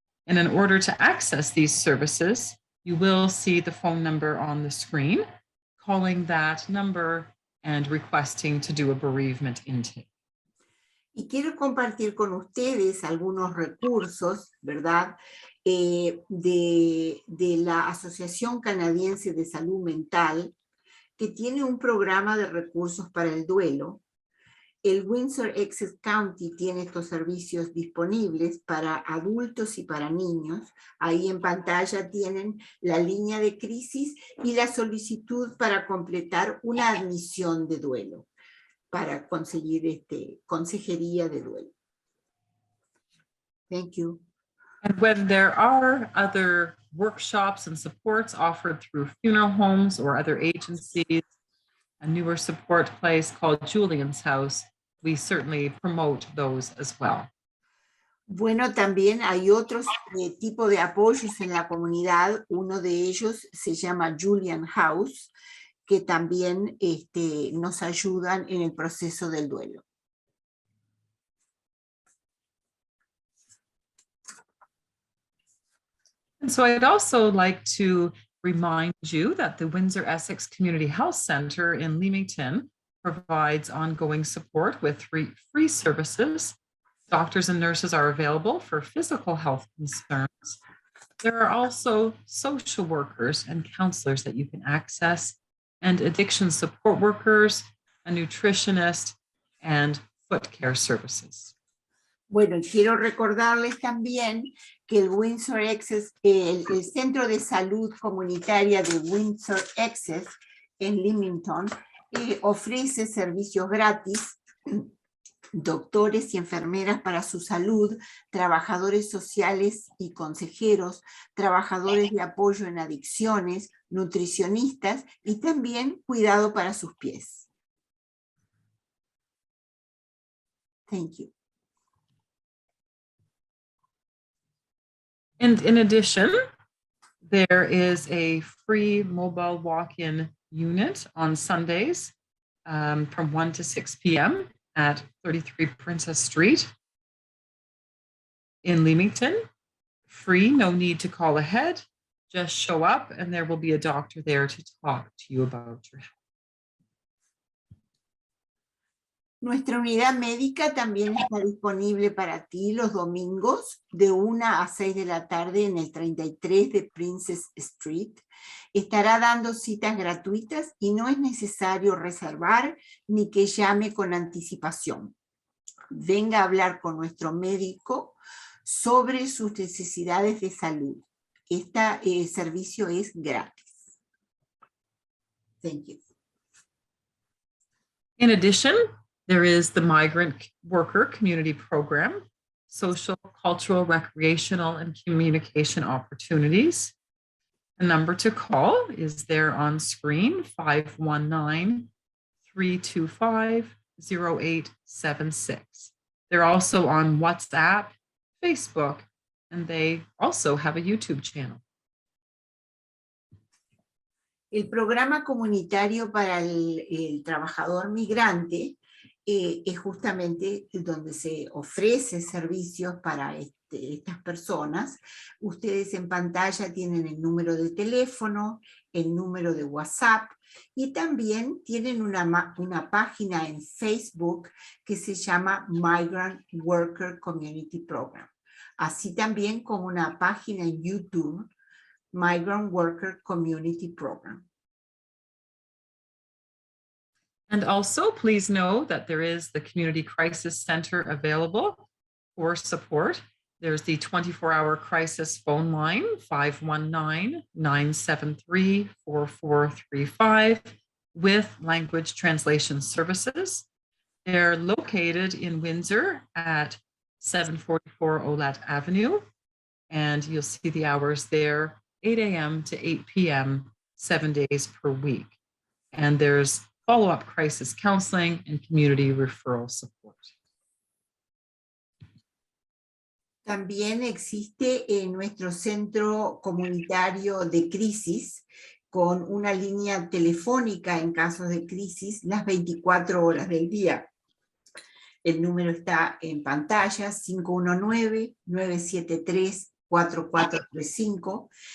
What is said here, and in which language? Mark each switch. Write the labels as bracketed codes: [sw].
[en] And in order to access these services, you will see the phone number on the screen, calling that number and requesting to do a bereavement intake. [es] Y quiero compartir con ustedes algunos recursos, ¿verdad? De la Asociación Canadiense de Salud Mental, que tiene un programa de recursos para el duelo. El Windsor-Essex County tiene estos servicios disponibles para adultos y para niños. Ahí en pantalla tienen la línea de crisis y la solicitud para completar una admisión de duelo, para conseguir consejería de duelo. [en] Thank you. And when there are other workshops and supports offered through funeral homes or other agencies, a newer support place called Julian's House, we certainly promote those as well. [es] Bueno, también hay otros tipos de apoyos en la comunidad. Uno de ellos se llama Julian House, que también nos ayudan en el proceso del duelo. [en] And so I'd also like to remind you that the Windsor-Essex Community Health Center in Leamington provides ongoing support with free services. Doctors and nurses are available for physical health concerns. There are also social workers and counselors that you can access, and addiction support workers, a nutritionist, and foot care services. [es] Bueno, quiero recordarles también que el Windsor-Essex, el Centro de Salud Comunitaria de Windsor-Essex en Leamington, ofrece servicios gratis, doctores y enfermeras para su salud, trabajadores sociales y consejeros, trabajadores de apoyo en adicciones, nutricionistas y también cuidado para sus pies. [en] Thank you. And in addition, there is a free mobile walk-in unit on Sundays from 1 to 6 p.m. at 33 Princess Street in Leamington. Free, no need to call ahead. Just show up and there will be a doctor there to talk to you about your health. [es] Nuestra unidad médica también está disponible para ti los domingos de 1 a 6 de la tarde en el 33 de Princess Street. Estará dando citas gratuitas y no es necesario reservar ni que llame con anticipación. Venga a hablar con nuestro médico sobre sus necesidades de salud. Este servicio es gratis. [en] Thank you. In addition, there is the Migrant Worker Community Program, social, cultural, recreational, and communication opportunities. The number to call is there on screen, 519-325-0876. They're also on WhatsApp, Facebook, and they also have a YouTube channel. [es] El programa comunitario para el trabajador migrante es justamente donde se ofrece servicios para estas personas. Ustedes en pantalla tienen el número de teléfono, el número de WhatsApp y también tienen una página en Facebook que se llama Migrant Worker Community Program. así también como una página en YouTube, Migrant Worker Community Program. [en] And also, please know that there is the Community Crisis Center available for support. There's the 24-hour crisis phone line, 519-973-4435, with language translation services. They're located in Windsor at 744 Olat Avenue, and you'll see the hours there, 8 a.m. to 8 p.m., 7 days per week. And there's follow-up crisis counseling and community referral support. [es] También existe nuestro centro comunitario de crisis con una línea telefónica en casos de crisis las 24 horas del día. El número está en pantalla, 519-973-4435.